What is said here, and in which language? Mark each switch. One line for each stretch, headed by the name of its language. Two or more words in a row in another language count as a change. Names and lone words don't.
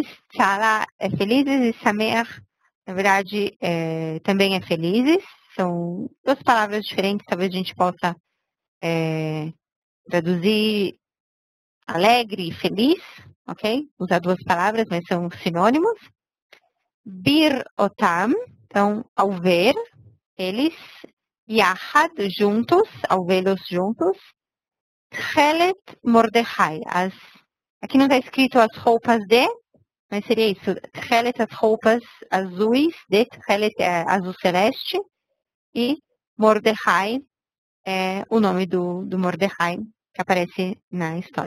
Portuguese: Sa'ala é felizes e Sameach, na verdade, também é felizes. São duas palavras diferentes, talvez a gente possa traduzir alegre e feliz, ok? Usar duas palavras, mas são sinônimos.
Hebrew: Bir otam,
Portuguese: então, ao ver eles, Yahad, juntos, ao vê-los juntos.
Hebrew: Tchelet Mordechai,
Portuguese: aqui não está escrito as roupas de, mas seria isso. Tchelet, as roupas azuis, de Tchelet é azul celeste, e Mordechai é o nome do Mordechai que aparece na história.